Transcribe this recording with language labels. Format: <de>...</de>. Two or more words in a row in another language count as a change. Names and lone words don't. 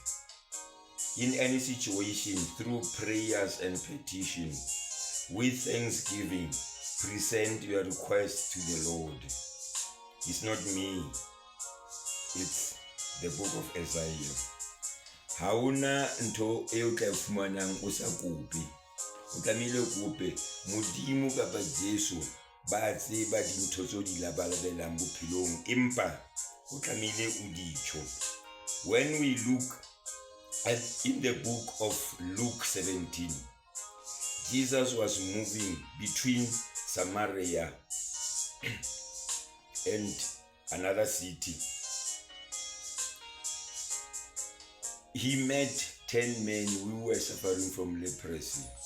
<en>In any situation, through prayers and petition, with thanksgiving, present your request to the Lord. It's not me, it's the book of Isaiah.</en> <st>Hauna nto eo tla fumanang o sa kope. O tlamehile kope modimo kapa Jesu ba tseba dintho tso di labalabelang bophelong empa o tlamehile o dicho.</st> <en>When we look at in the book of Luke 17, Jesus was moving between Samaria and another city. He met 10 men who were suffering from leprosy.</en>